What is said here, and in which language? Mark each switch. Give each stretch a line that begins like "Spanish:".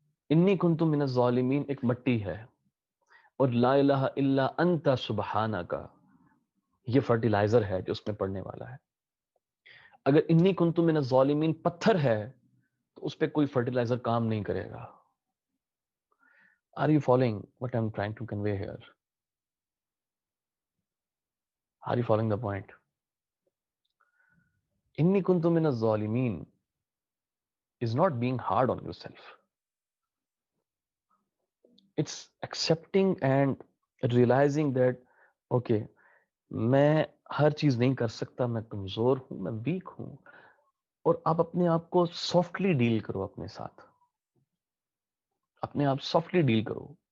Arabic: انی کنت من الظالمین
Urdu: ایک مٹی ہے، اور
Arabic: لا الہ الا انت سبحانک
Urdu: یہ فرٹیلائزر ہے جو اس میں پڑنے والا ہے. اگر
Arabic: انی کنت من الظالمین
Urdu: پتھر ہے تو اس پہ کوئی فرٹیلائزر کام نہیں کرے گا.
English: Are you following what I'm trying to convey here? Are you following the point?
Arabic: انی کنت من الظالمین
English: is not being hard on yourself. It's accepting and realizing that okay,
Urdu: میں ہر چیز نہیں کر سکتا، میں کمزور ہوں، میں ویک ہوں، اور آپ اپنے آپ کو سافٹلی ڈیل کرو، اپنے ساتھ اپنے آپ سافٹلی ڈیل کرو.